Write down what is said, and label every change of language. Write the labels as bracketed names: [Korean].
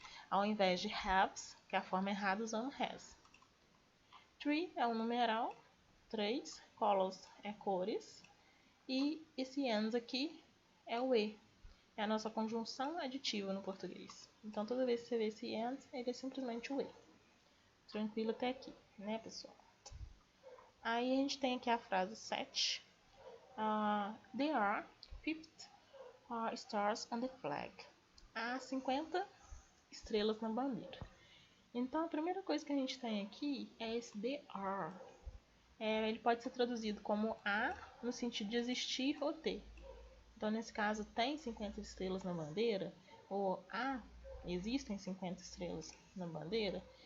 [Portuguese] Ao invés de haves, que é a forma errada, usando has. Three é um numeral, 3, colors é cores, e esse ends aqui é o E. É a nossa conjunção aditiva no português. Então, toda vez que você vê esse ends, ele é simplesmente o E. Tranquilo até aqui, né, pessoal? Aí a gente tem aqui a frase 7. [English] There are 50 stars on the flag. [Portuguese] Há 50 estrelas na bandeira. Então, a primeira coisa que a gente tem aqui é esse there are. ele pode ser traduzido como a no sentido de existir ou ter. Então, nesse caso, tem 50 estrelas na bandeira, ou existem 50 estrelas na bandeira.